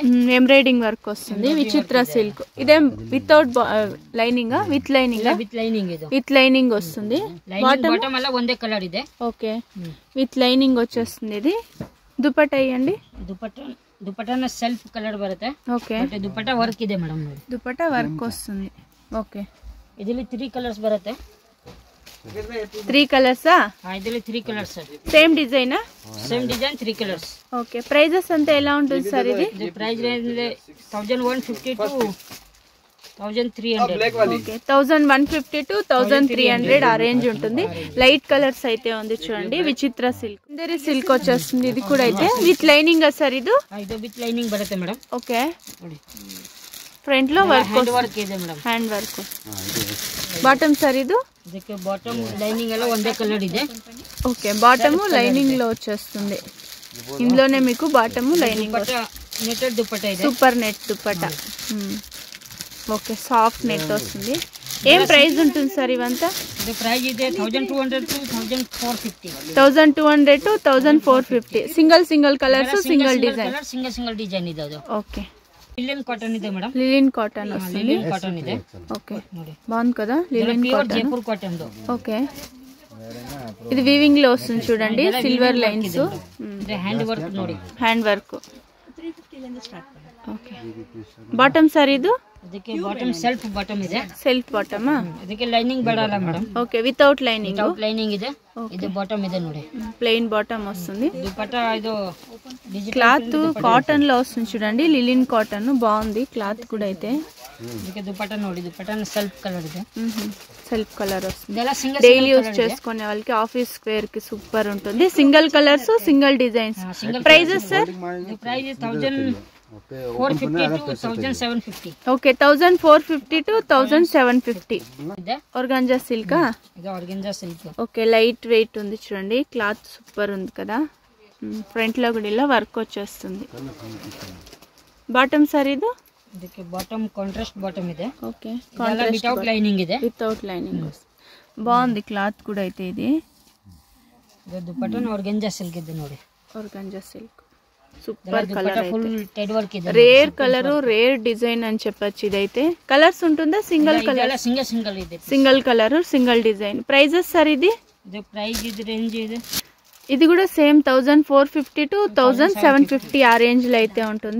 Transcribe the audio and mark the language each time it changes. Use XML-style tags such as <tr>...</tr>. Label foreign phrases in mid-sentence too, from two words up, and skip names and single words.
<te>ఎంబ్రాయిడింగ్ వర్క్ వస్తుంది. విచిత్ర సిల్క్. ఇదేం</te> <en>without lining? with lining? with lining</en> <te>ఇది.</te> <en>with lining</en> <te>వస్తుంది.</te> <kn>ಬಾಟಮ್ ಅಲಾ ಒಂದೇ కలర్ ಇದೆ.</kn> <te>ఓకే,</te> <en>with lining</en> <te>వచ్చేస్తుంది. ఇది దుపట్టా అయ్యండి.</te> <kn>దుపట్టాన</kn> <en>self colour</en> <kn>బರುತ್ತೆ.</kn> <te>ఓకే,</te> <kn>ದುಪಟ್ಟಾ ವರ್ಕ್ ಇದೆ మేడం.</kn> <te>దుపట్టా వర్క్ వస్తుంది. ఓకే,</te> <kn>ಇದರಲ್ಲಿ 3 ಕಲರ್ಸ್ ಬರುತ್ತೆ.</kn> <te>3 కలర్సా?</te> <kn>ಇದರಲ್ಲಿ 3 కలర్స్.</kn> <te>సేమ్ డిజైనా?</te> <en>same design 3 colours.</en> <te>ఓకే, ప్రైజెస్ అంతా ఎలా ఉంటుంది సార్ ఇది?</te> <en>price range 1150 to 1300.</en> <te>ఓకే, 1150 to 1300 ఆ రేంజ్ ఉంటుంది.</te> <en>light colours</en> <te>అయితే ఉంది చూడండి. విచిత్ర సిల్క్, ఇందరి సిల్క్ వచ్చేస్తుంది. ఇది కూడా అయితే</te> <en>with lining</en> <te>సార్ ఇది?</te> <kn>ಇದು</kn> <en>with lining</en> <kn>ಬರುತ್ತೆ ಮೇಡಮ್.</kn> <te>ఓకే, ఫ్రంట్ లో వర్క్</te> <kn>ಇದೆ ಮೇಡಮ್.</kn> <en>hand work.</en> <te>బాటమ్ సార్ ఇది?</te> <kn>ಇದಕ್ಕೆ</kn> <en>bottom lining</en> <kn>ಎಲ್ಲ ಒಂದೇ కలర్ ಇದೆ.</kn> <te>ఓకే,</te> <en>bottom lining</en> <te>లో వచ్చేస్తుంది. ఇందులోనే మీకు</te> <en>bottom lining.</en> <kn>ನೆಟ್ಟೆಡ್ ದುಪಟ್ಟಾ ಇದೆ.</kn> <en>super net</en> <te>దుపట్టా. ఓకే,</te> <en>soft net</en> <te>వస్తుంది. ఏం ప్రైస్ ఉంటుంది సార్ ఇవంతా?</te> <kn>ಇದಿ ಪ್ರೈಸ್ ಇದೆ 1200 to 1450.</kn> <te>1200 to 1450.</te> <en>single colours, single design. single design</en> <kn>ಇದೆ ಅದು.</kn> <te>ఓకే,</te> <en>linen cotton</en> <kn>ಇದೆ ಮೇಡಮ್.</kn> <en>linen cotton</en> <te>వస్తుంది.</te> <en>linen cotton</en> <kn>ಇದೆ.</kn> <te>ఓకే, బాగుంది కదా.</te> <en>linen cotton,</en> <te>జైపూర్ కాటన్ దో. ఓకే, ఇది వీవింగ్ లో వస్తుంది చూడండి. సిల్వర్ లైన్స్.</te> <kn>ఇది</kn> <en>hand work</en> <kn>ನೋಡಿ.</kn> <en>hand work.</en> <te>ఓకే, బాటమ్ సార్ ఇది?</te> <kn>ಇದಕ್ಕೆ ಬಾಟಮ್</kn> <en>self bottom</en> <kn>ಇದೆ.</kn> <en>self bottom.</en> <kn>ಇದಕ್ಕೆ ಲೈನಿಂಗ್ ಬೇಡಲ್ಲ ಮೇಡಮ್.</kn> <en>ok, without lining. without lining</en> <kn>ಇದೆ. ಇದು ಬಾಟಮ್ ಇದೆ ನೋಡಿ.</kn> <en>plain bottom</en> <te>వస్తుంది. దుపట్టా ఇది క్లాత్ కాటన్ లో వస్తుంది చూడండి. లిలిన్ కాటన్ బాగుంది క్లాత్ కూడా అయితే.</te> <kn>ಇದಕ್ಕೆ దుపట్టా ನೋಡಿ. దుపట్టాన</kn> <en>self colour</en> <kn>ಇದೆ.</kn> <en>self colour</en> <te>వస్తుంది.</te> <kn>ಇದೆಲ್ಲ సింగిల్</kn> <en>daily use</en> <te>చేసుకునే వాళ్ళకి</te> <en>office wear</en> <te>కి సూపర్ ఉంటుంది.</te> <en>single colours, single designs.</en> <te>ప్రైజెస్ సార్? ప్రైస్ 1450 to 1750. ఓకే, 1450 to 1750.</te> <kn>ಇದೆ.</kn> <en>organza silk.</en> <te>ఇది</te> <en>organza silk.</en> <te>ఓకే,</te> <en>light weight</en> <te>ఉంది చూడండి. క్లాత్ సూపర్ ఉంది కదా. ఫ్రంట్ లో కూడా ఇలా వర్క్ వచ్చేస్తుంది. బాటమ్ సార్ ఇది?</te> <kn>ಇದಕ್ಕೆ ಬಾಟಮ್</kn> <en>contrast bottom</en> <kn>ಇದೆ.</kn> <te>ఓకే,</te> <en>without lining</en> <kn>ಇದೆ.</kn> <en>without lining.</en> <te>బాగుంది క్లాత్ కూడా అయితే. ఇది</te> <kn>ಇದು ದುಪಟ್ಟ</kn> <en>organza silk</en> <kn>ಇದೆ ನೋಡಿ.</kn> <en>organza silk super colour, full ted work</en> <kn>ಇದೆ.</kn> <en>rare colour, rare design</en> <te>అని చెప్పొచ్చు. ఇదైతే కలర్స్ ఉంటుందా?</te> <en>single colour,</en> <kn>సింగిల్ ಇದೆ.</kn> <en>single colour, single design.</en> <te>ప్రైజెస్ సార్ ఇది</te> <kn>ಪ್ರೈಸ್ ಇದಿ ರೇಂಜ್ ಇದೆ.</kn> <te>ఇది కూడా సేమ్ 1450 to 1750 ఆ రేంజ్ లో అయితే ఉంటుంది.</te>